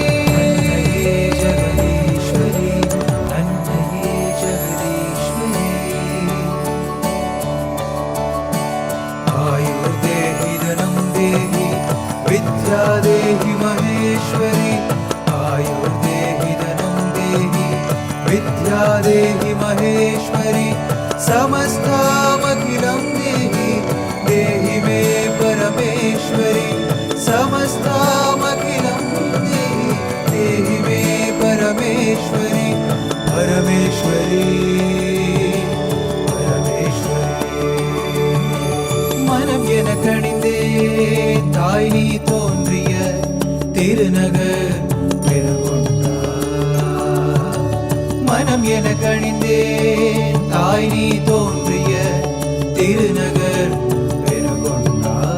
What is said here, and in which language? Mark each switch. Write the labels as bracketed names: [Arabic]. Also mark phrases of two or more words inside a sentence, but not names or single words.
[Tamil] ஜெகதீஸ்வரி அன்னையே ஜெகதீஸ்வரி [Sanskrit] आयुर्देहि धनं देहि विद्या देहि महेश्वरी आयुर्देहि धनं देहि विद्या देहि महेश्वरी समस्तामखिलं देहि देहि मे परमेश्वरी समस्तामखिलं देहि देहि मे परमेश्वरी परमेश्वरी [Tamil] மனம் என கணிந்தே தாய் நீ தோன்றிய திருநகர் மனம் என கணிந்தே தாய் நீ தோன்றிய திருநகர் பெருகொண்டா